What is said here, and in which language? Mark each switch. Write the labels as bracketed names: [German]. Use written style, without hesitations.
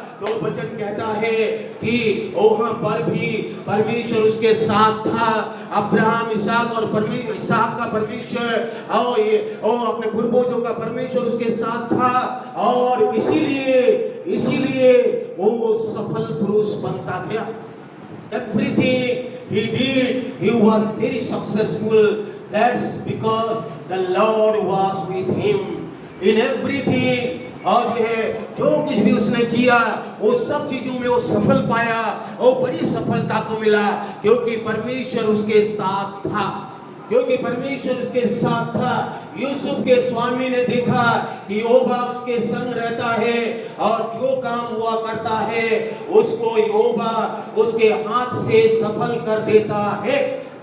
[Hindi] तो वचन कहता है कि वहां पर भी परमेश्वर उसके साथ था। अब्राहम, इसहाक और इसहाक का परमेश्वर और अपने पूर्वजों का परमेश्वर उसके साथ था, और इसीलिए वो सफल पुरुष बनता गया। [English] Everything he did, he was very successful. That's because the Lord was with him in everything. [Hindi] और जो है जो कुछ भी उसने किया वो सब चीजों में वो सफल पाया, वो बड़ी सफलता को मिला, क्योंकि परमेश्वर उसके साथ था। क्योंकि परमेश्वर उसके साथ था। यूसुफ के स्वामी ने देखा कि यहोवा उसके संग रहता है, और जो काम हुआ करता है उसको यहोवा उसके हाथ से सफल कर देता है।